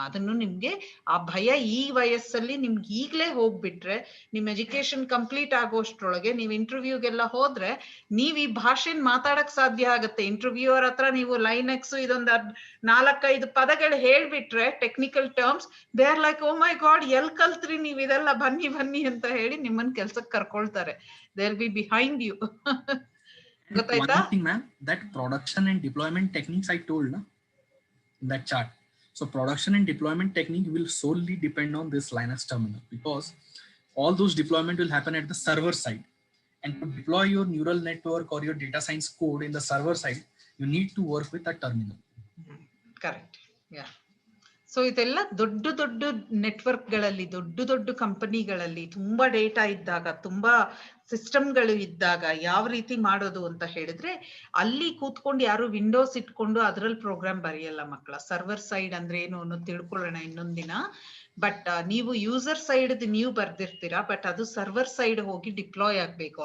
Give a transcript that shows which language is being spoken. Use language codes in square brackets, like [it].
[kn] ಅದನ್ನು ನಿಮ್ಗೆ ಆ ಭಯ ಈ ವಯಸ್ಸಲ್ಲಿ ನಿಮ್ಗೆ ಈಗ್ಲೇ ಹೋಗ್ಬಿಟ್ರೆ, ನಿಮ್ ಎಜುಕೇಶನ್ ಕಂಪ್ಲೀಟ್ ಆಗೋಷ್ಟ್ರೊಳಗೆ ನೀವು ಇಂಟರ್ವ್ಯೂಗೆಲ್ಲ ಹೋದ್ರೆ ನೀವ್ ಈ ಭಾಷೆನ್ ಮಾತಾಡಕ್ ಸಾಧ್ಯ ಆಗುತ್ತೆ. ಇಂಟರ್ವ್ಯೂವರ್ ಹತ್ರ ನೀವು ಲೈನೆಕ್ಸ್ ಇದೊಂದು 4-5 ಪದಗಳು ಹೇಳ್ಬಿಟ್ರೆ, technical terms, [en] they are like, oh my god, [kn] L ಕಲ್ತ್ರಿ ನೀವ್ ಇದೆಲ್ಲ, ಬನ್ನಿ ಬನ್ನಿ ಅಂತ ಹೇಳಿ ನಿಮ್ಮನ್ನ ಕೆಲ್ಸಕ್ಕೆ ಕರ್ಕೊಳ್ತಾರೆ. [en] They will be behind you. [kn] ಗೊತ್ತಾಯ್ತಾ? [en] One thing, ma'am, that production and deployment techniques I told in that chart. So production and deployment technique will solely depend on this Linux terminal, because all those deployment will happen at the server side. And to deploy your neural network or your data science code in the server side, you need to work with a terminal. Correct. Yeah. [kn] So ಇದೆಲ್ಲ ದೊಡ್ಡ ದೊಡ್ಡ ನೆಟ್ವರ್ಕ್ಗಳಲ್ಲಿ, ದೊಡ್ಡ ದೊಡ್ಡ ಕಂಪನಿಗಳಲ್ಲಿ ತುಂಬಾ data ಇದ್ದಾಗ, ತುಂಬಾ ಸಿಸ್ಟಮ್ಗಳು ಇದ್ದಾಗ ಯಾವ ರೀತಿ ಮಾಡೋದು ಅಂತ ಹೇಳಿದ್ರೆ, ಅಲ್ಲಿ ಕೂತ್ಕೊಂಡು ಯಾರು ವಿಂಡೋಸ್ ಇಟ್ಕೊಂಡು ಅದ್ರಲ್ಲಿ ಪ್ರೋಗ್ರಾಮ್ ಬರೆಯಲ್ಲ ಮಕ್ಕಳ. ಸರ್ವರ್ ಸೈಡ್ ಅಂದ್ರೆ ಏನು ಅನ್ನೋದು ತಿಳ್ಕೊಳ್ಳೋಣ ಇನ್ನೊಂದಿನ. ಬಟ್ ನೀವು ಯೂಸರ್ ಸೈಡ್ ನೀವು ಬರ್ದಿರ್ತೀರಾ, ಬಟ್ ಅದು ಸರ್ವರ್ ಸೈಡ್ ಹೋಗಿ ಡಿಪ್ಲಾಯ್ ಆಗ್ಬೇಕು.